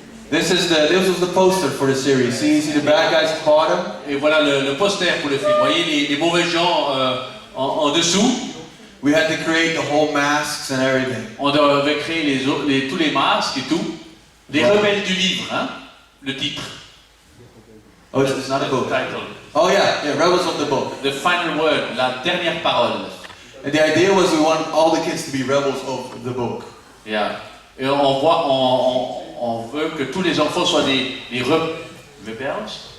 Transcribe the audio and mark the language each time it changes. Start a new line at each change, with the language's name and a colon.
English: This was the poster for the series. See the bad guys at the bottom?
French: Et voilà le poster pour le film. Vous voyez les mauvais gens en dessous.
English: We had to create the whole masks and everything.
French: On devait créer tous les masques et tout. Les rebelles du livre, hein? Le titre.
English: Oh, it's not a book. Title. Oh yeah, rebels of the book. The final word,
French: la dernière parole.
English: And the idea was we want all the kids to be rebels of the book. Yeah.
French: Et on veut que tous les enfants soient des rebels.